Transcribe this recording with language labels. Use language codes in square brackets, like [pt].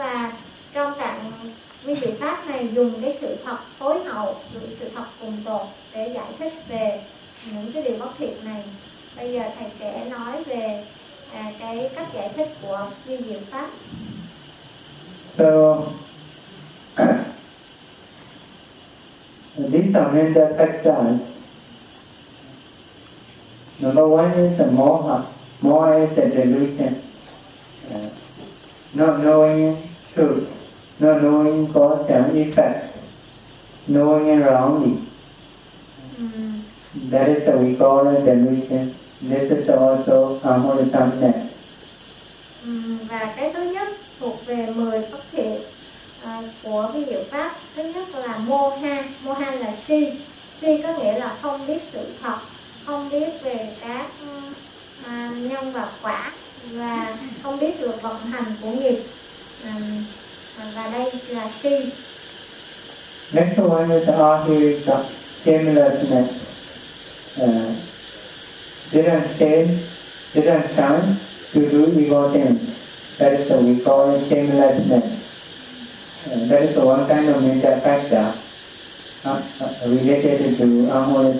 [vi] Và trong tạng vì sự pháp này dùng cái sự thật tối hậu, sự thật cùng tồn để giải thích về những cái điều bất thiện này. Bây giờ thầy sẽ nói về cái cách giải thích của vi diệu pháp. [en] So these are major factors. Number one is the moha. Moha is the delusion, not knowing truth, not knowing cause and effect, knowing it wrongly. That is what we call a delusion. This is also unwholesomeness. [vi] Và cái thứ nhất thuộc về 10 bất thiện của vi diệu pháp. Thứ nhất là moha. Moha là si. Si có nghĩa là không biết sự thật, không biết về các nhân và quả, và không biết được vận hành của nghiệp. Và đây là si. [en] Next one is ahirika, shamelessness. Didn't shame, didn't shun to do evil things. That is what we call it shamelessness. That is one kind of major factor related to unwholesomeness.